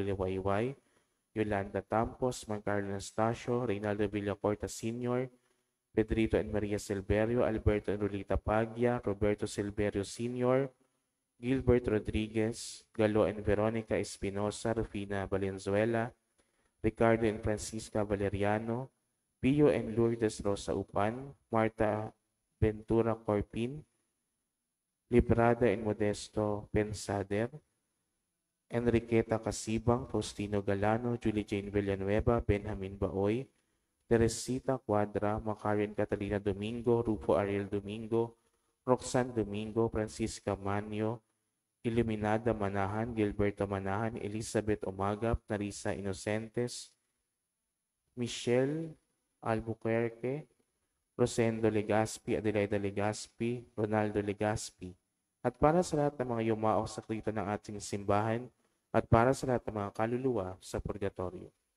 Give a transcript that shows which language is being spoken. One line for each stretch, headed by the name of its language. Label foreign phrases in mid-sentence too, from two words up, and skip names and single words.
Filipino: Liwayway, Yolanda Tampos, Mancarlo Anastasio, Reynaldo Villacorta Sr., Pedrito and Maria Silverio, Alberto and Rolita Paglia, Roberto Silverio Sr., Gilbert Rodriguez, Galo and Veronica Espinosa, Rufina Valenzuela, Ricardo and Francisca Valeriano, Pio and Lourdes Rosa Upan, Marta Ventura Corpin, Librada and Modesto Pensader, Enriqueta Casibang, Faustino Galano, Julie Jane Villanueva, Benjamin Baoy, Teresita Cuadra, Macarian Catalina Domingo, Rufo Ariel Domingo, Roxanne Domingo, Francisca Manio, Iluminada Manahan, Gilberto Manahan, Elizabeth Omagap, Narisa Inocentes, Michelle Albuquerque, Rosendo Legaspi, Adelaida Legaspi, Ronaldo Legaspi. At para sa lahat ng mga yumao sa krito ng ating simbahan at para sa lahat ng mga kaluluwa sa purgatorio.